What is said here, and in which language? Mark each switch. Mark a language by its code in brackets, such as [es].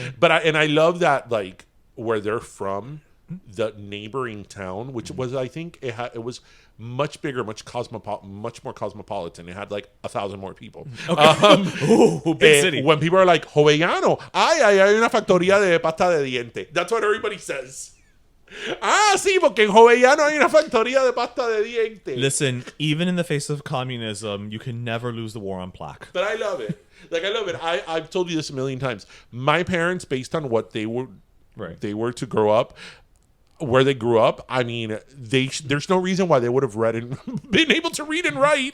[en] But I love that, like, where they're from, the neighboring town, which was, I think it was much bigger, much more cosmopolitan. It had like 1,000 more people. Okay. Ooh, big city. When people are like, [es] Jovellano, hay una factoría de pasta de diente. [en] That's what everybody says. [es] Sí, porque en Jovellano hay una factoría de pasta de diente. [en] Listen, even in the face of communism, you can never lose the war on plaque. But I love it. Like, I love it. I've told you this a million times. My parents, based on what they were to grow up, where they grew up, I mean, there's no reason why they would have read and been able to read and write.